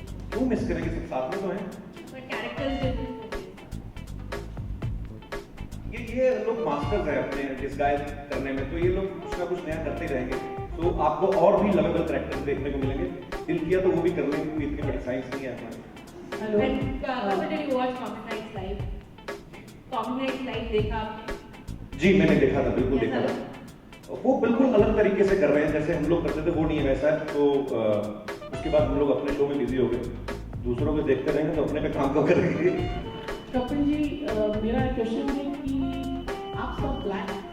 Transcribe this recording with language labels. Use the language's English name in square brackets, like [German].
[Hindi] क्यों मिस करेंगे, सब साथ में तो हैं। [English] पर characters different [Hindi] ये लोग मास्टर्स हैं अपने डिस्गाइज करने में, तो ये लोग कुछ ना कुछ नया करते रहेंगे, तो आपको और भी लवेबल कैरेक्टर्स देखने को मिलेंगे। दिल किया तो वो भी कर लेंगे, कोई इतनी बड़ी साइंस नहीं है हमारी। [English] Hello when did you watch Comedy Nights live? Comedy Nights live [Hindi] देखा आपने? जी मैंने देखा था, बिल्कुल देखा था। वो बिल्कुल अलग तरीके से कर रहे हैं, जैसे हम लोग करते थे वो नहीं है वैसा। तो उसके बाद हम लोग अपने शो में बिजी हो गए, दूसरों को देखते रहेंगे तो अपने पे काम कब करेंगे। कपिल जी, मेरा क्वेश्चन है कि आप सब ब्लैक